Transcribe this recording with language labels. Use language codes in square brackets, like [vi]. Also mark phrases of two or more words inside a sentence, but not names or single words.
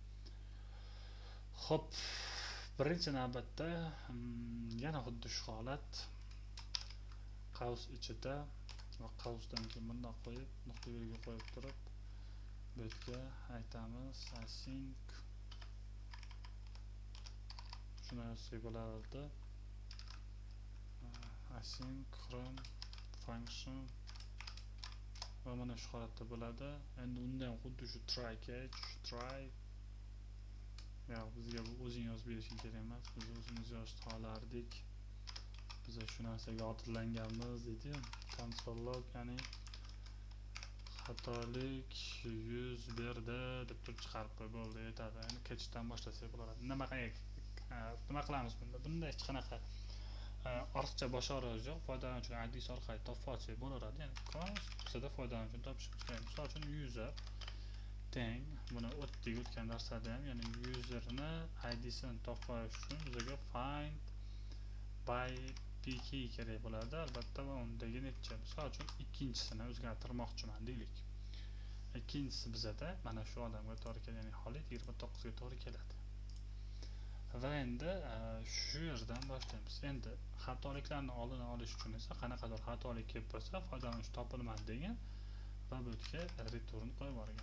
[uz] Xo'p, birinchi navbatda yana xuddi shu holat qaus ichida va qausdan keyin bundoq qo'yib, nuqta virgul qo'yib turib, bu yerga aytamiz async shuni yozsak bo'lardi. [en] Async from function [uz] va mana shu holatda bo'ladi. Endi undan xuddi shu [en] try catch, [uz] try bizga bu o'zing yozib berishing kerak emas. Biz o'zimiz yozib olardik. Biz shu narsaga odatlanganmiz deydi. [en] Console log, [uz] ya'ni xatolik yuz berdi deb turib chiqarib qo'y, bo'ldi, yetadi. Endi catchdan boshlasak bo'ladi. Nima qilamiz bunda? Bunda hech qanaqa ortiqcha boshqaruv yo'q. Foydalanuvchining ID'si orqali topib olsak bo'laveradi. Ya'ni bizda foydalanuvchini topishimiz kerak. Misol uchun user teng, buni o'tgan darslarda ham, ya'ni userni ID'sini topib olish uchun bizga [en] find by pk [uz] kerak bo'ladi. Albatta va undagi necha. Misol uchun ikkinchisini o'zgartirmoqchiman deylik. Ikkinchisi bizada mana shu odamga to'g'ri keladi, ya'ni Xolid 29 ga to'g'ri keladi. Va endi shu yerdan boshlaymiz. Endi xatoliklarni oldini olish uchun esa qanaqadir xatolik kelib bo'lsa, foydalanuvchi topilmadi degan va bu yerga return qo'yib yuborgan.